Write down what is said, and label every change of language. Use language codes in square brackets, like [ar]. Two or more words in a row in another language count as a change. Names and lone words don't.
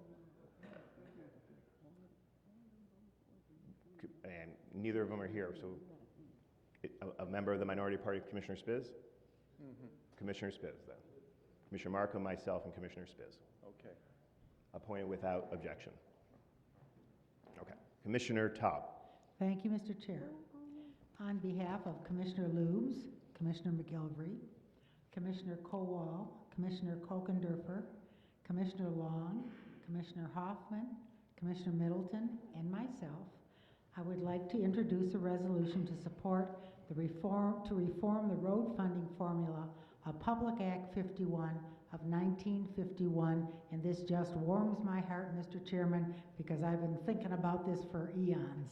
[en] And neither of them are here, so a member of the minority party, Commissioner Spiz? Commissioner Spiz, then. Commissioner Markham, myself, and Commissioner Spiz. Okay. Appointed without objection. Okay. Commissioner Taub. Thank you, Mr. Chair. On behalf of Commissioner Lubes, Commissioner McGilvray, Commissioner Kowal, Commissioner Kokendorfer, Commissioner Long, Commissioner Hoffman, Commissioner Middleton, and myself, I would like to introduce a resolution to support the reform the road funding formula of Public Act 51 of 1951, and this just warms my heart, Mr. Chairman, because I've been thinking about this for eons.